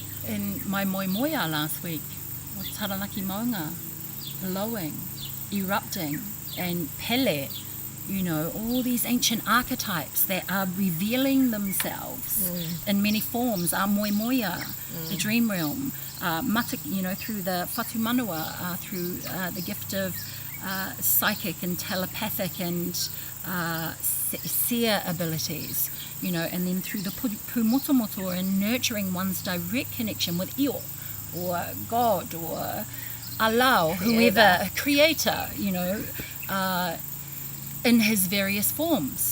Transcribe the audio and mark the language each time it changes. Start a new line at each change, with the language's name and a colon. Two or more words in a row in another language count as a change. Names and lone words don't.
English: In my moimoia last week, was Taranaki Maunga blowing, erupting, and Pele, all these ancient archetypes that are revealing themselves in many forms. Our moimoia, the dream realm, through the
Māori: whatu manua,
English: through the gift of psychic and telepathic and seer abilities, and then through the pūmotomoto and nurturing one's direct connection with Io, or God, or Allah, whoever, creator, in his various forms.